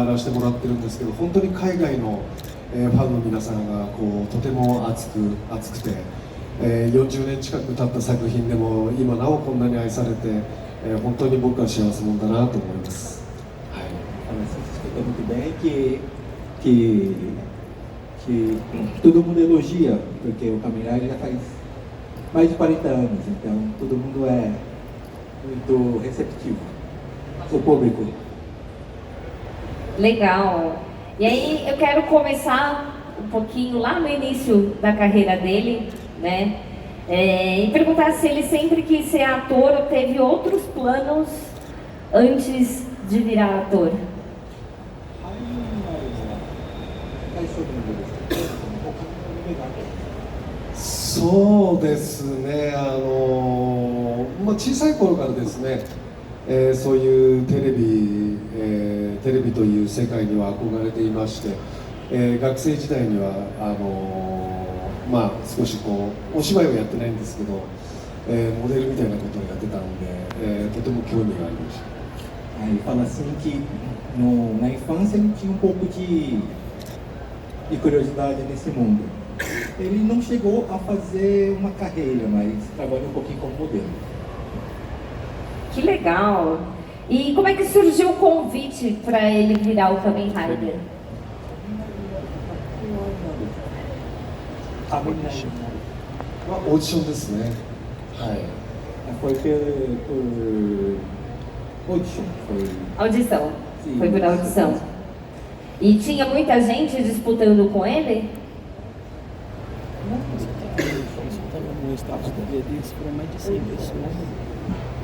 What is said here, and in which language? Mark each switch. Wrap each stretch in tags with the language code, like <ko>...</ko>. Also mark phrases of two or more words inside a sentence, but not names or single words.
<ja>らせてもらってるんですけど、本当に海外の、ファンの皆さんがこうとても熱くて、40年近く経った作品でも今なおこんなに愛されて、本当に僕は幸せ者だなと思います。はい。</ja> <pt>Escuta muito bem que todo mundo elogia, porque o Kamen Rider já faz mais de 40 anos, então todo mundo é muito receptivo, o público. Legal. E aí eu quero começar um pouquinho lá no início da carreira dele, né? E perguntar se ele sempre quis ser ator ou teve outros planos antes de virar ator.</pt> <ja>そうですね、小さい頃からですね、そういうテレビという世界には憧れていまして、学生時代には少しこうお芝居をやってないんですけど、モデルみたいなことをやってたんで、とても興味がありました。</ja> <pt>Ele fala assim que na infância ele tinha pouco de curiosidade nesse mundo. Ele não chegou a fazer uma carreira, mas trabalhou um pouquinho como modelo. Que legal! E como é que surgiu o convite para ele virar o Kamen Rider?</pt> <ja>Audição ですね。はい。</ja> <pt>Foi por audition. Audição. Sim. Foi por audição. E tinha muita gente disputando com ele? No status do dia deles foram mais de 100 pessoas.</pt>